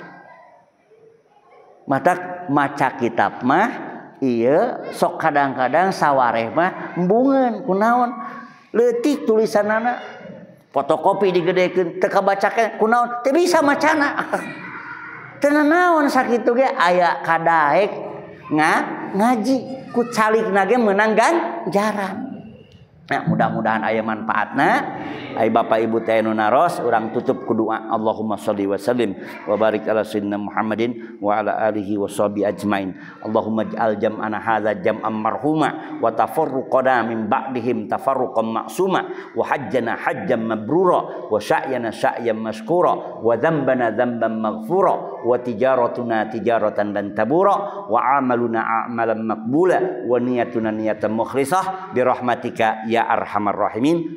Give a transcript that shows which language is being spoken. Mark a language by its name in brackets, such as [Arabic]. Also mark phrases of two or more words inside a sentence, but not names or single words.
[Sundanese] mata maca kitab mah ieu sok kadang-kadang sawareh mah embungeun kunaon leutik tulisanana fotokopi digedekeun teu kabacakeun kunaon teu bisa macana teu naon sakitu ge aya kadaek ngaji ku calikna ge meunang ganjaran. Nah, mudah-mudahan aya manfaatna. Ai Bapak Ibu teh nu naros urang tutup ku doa [Arabic] اللهم صل وسلم وبارك على سيدنا محمد وعلى آله وصحبه أجمعين. اللهم اجعل جمعنا هذا جمعا مرحوما وتفرقنا من بعدهم تفرقا معصوما وحجنا حجا مبرورا وسعينا سعيا مشكورا وذنبنا ذنبا مغفورا وتجارتنا تجارة دن تبورا وعملنا أعمالا مقبولة ونيتنا نية مخلصة برحمتك يا أرحم الراحمين.